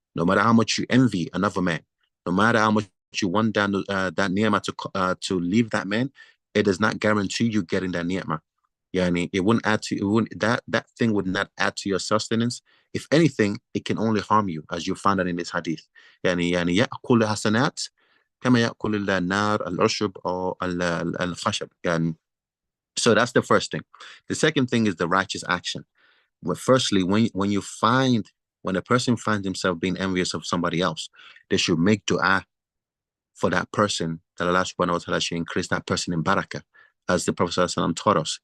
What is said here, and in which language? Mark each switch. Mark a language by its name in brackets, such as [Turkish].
[English] No matter how much you envy another man, no matter how much you want that ni'mah to leave that man, it does not guarantee you getting that ni'mah. Yani it wouldn't add to that thing would not add to your sustenance. If anything, it can only harm you, as you found out in this hadith. [Arabic] يعني يأكل الحسنات كما يأكل النار العشب [English] or [Arabic] الخشب. [English] يعني so that's the first thing. The second thing is the righteous action. Well, firstly, when a person finds himself being envious of somebody else, they should make dua for that person, that Allah subhanahu wa ta'ala should increase that person in barakah, as the Prophet ﷺ taught us.